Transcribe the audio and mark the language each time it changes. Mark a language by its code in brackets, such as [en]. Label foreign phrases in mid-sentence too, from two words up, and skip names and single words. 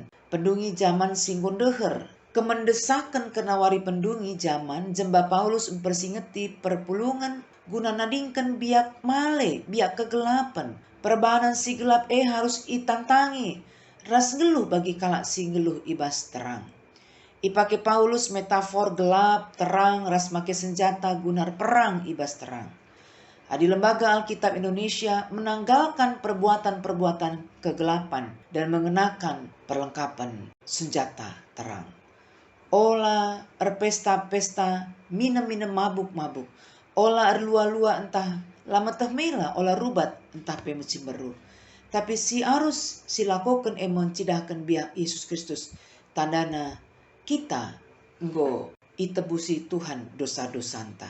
[btx] Pendungi zaman singgon deher. Kemendesakan kenawari pendungi zaman jemba Paulus mempersingeti perpulungan guna nadingkan biak male, biak kegelapan. Perbahanan si gelap harus itantangi. Ras geluh bagi kalak si geluh ibas terang. Ipake Paulus metafor gelap, terang, ras make senjata gunar perang ibas terang. [id] Di Lembaga Alkitab Indonesia menanggalkan perbuatan-perbuatan kegelapan dan mengenakan perlengkapan senjata terang. [btx] Ola pesta-pesta, minum-minum mabuk-mabuk. Ola lua-lua entah lama teh mela, ola rubat entah pe musim beru. Tapi si harus silakukan mencidahkan biak Yesus Kristus. Tandana kita nggo itebusi Tuhan dosa-dosa anta.